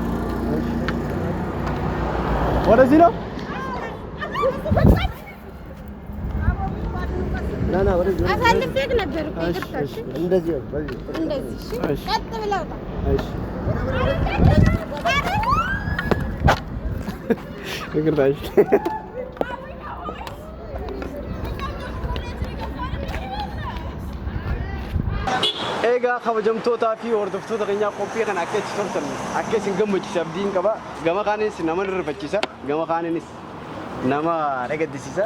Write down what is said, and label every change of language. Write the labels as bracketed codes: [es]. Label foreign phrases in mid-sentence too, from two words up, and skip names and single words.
[am] ወደዚህ ነው። ና ወደዚህ አሳልፌህ ነበር እኮ ይቅርታ። እሺ እንደዚህ በዚህ እንደዚህ እሺ ቀጥ ብለህ ውጣ። እሺ ይቅርታ። እሺ [om] Hey Egaa kabajamtootaa fi hordoftoota keenyaa qophii kana akka itti toltan akka isin gammachiisa abdiin qaba. Gama kaaniinis nama nirrifachiisa. Gama kaaniinis nama dhagaddisiisa.